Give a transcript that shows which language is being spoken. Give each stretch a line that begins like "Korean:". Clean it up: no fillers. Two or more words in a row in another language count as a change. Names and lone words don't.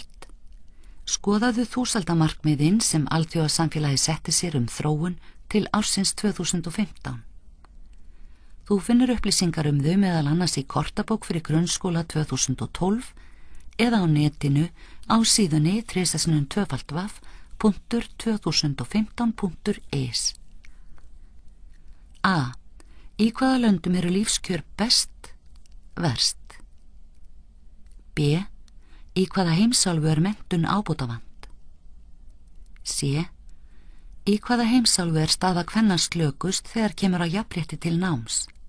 Icelandic: Skoðaðu þúsaldamarkmiðin sem alþjóðasamfélagi setti sér þróun til ársins 2015. Þú finnur upplýsingar þau meðal annars í kortabók fyrir grunnskóla 2012 eða á netinu á síðunni www.2015.is. A. Í hvaða löndum eru lífskjör best, verst? B. Í hvaða heimsálfu er menntun ábótavant? C. Í hvaða heimsálfu er staða kvenna slökust þegar kemur að jafnrétti til náms?